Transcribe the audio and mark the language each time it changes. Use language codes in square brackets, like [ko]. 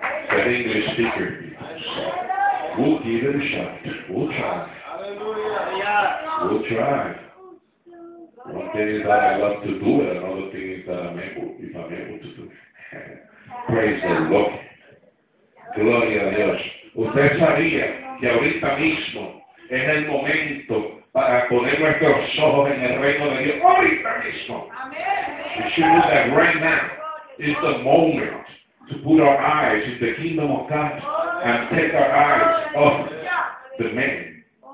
[en] The English speaker. We'll give it a shot. We'll try. We'll try. One thing is that I love to do it, another thing is that if I'm able to do it. Praise the Lord. [es] Gloria a Dios. Usted sabía que ahorita mismo es el momento para poner nuestros ojos en el reino de Dios. Ahorita mismo. [en] You should know that right now is the moment to put our eyes in the kingdom of God and take our eyes off the man.